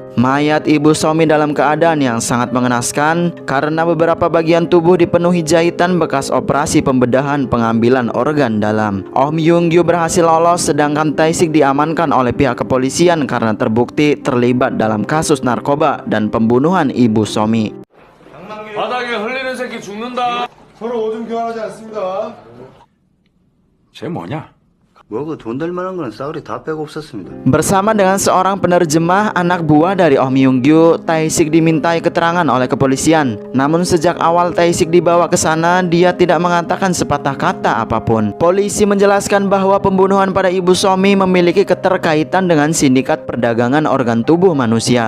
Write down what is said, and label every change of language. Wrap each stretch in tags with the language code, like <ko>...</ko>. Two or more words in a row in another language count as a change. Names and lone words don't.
<id>Mayat Ibu Somi dalam keadaan yang sangat mengenaskan karena beberapa bagian tubuh dipenuhi jahitan bekas operasi pembedahan pengambilan organ dalam. Om Yung-gyu berhasil lolos sedangkan Tae-sik diamankan oleh pihak kepolisian karena terbukti terlibat dalam kasus narkoba dan pembunuhan Ibu Somi.</id> <ko>바닥에 흘리는 새끼 죽는다. 서로 오줌 교환하지 않습니다. 쟤 뭐냐? 뭐 그 돈 될 만한 거는 싸우리 다 빼고 없었습니다.</ko> <id>Bersama dengan seorang penerjemah anak buah dari Om Yung-gyu, Tae-sik dimintai keterangan oleh kepolisian. Namun sejak awal Tae-sik dibawa ke sana, dia tidak mengatakan sepatah kata apapun. Polisi menjelaskan bahwa pembunuhan pada Ibu Somi memiliki keterkaitan dengan sindikat perdagangan organ tubuh manusia.</id>